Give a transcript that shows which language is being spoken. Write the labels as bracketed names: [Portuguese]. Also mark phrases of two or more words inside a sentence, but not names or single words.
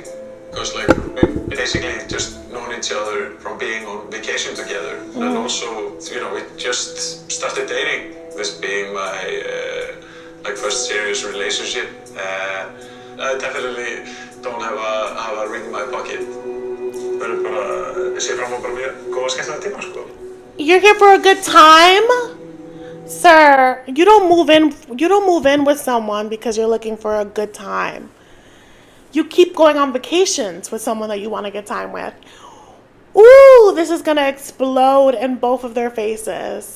[English] Because like we basically just known each other from being on vacation together, and also we just started dating. This being my like first serious relationship. I definitely don't have a ring in my pocket. [Icelandic] Verður bara sé fram á bara mjög góða skemmtilega tíma sko. [English] You're here for a good time? Sir, you don't move in with someone because you're looking for a good time. You keep going on vacations with someone that you want a good time with. Ooh, this is gonna explode in both of their faces.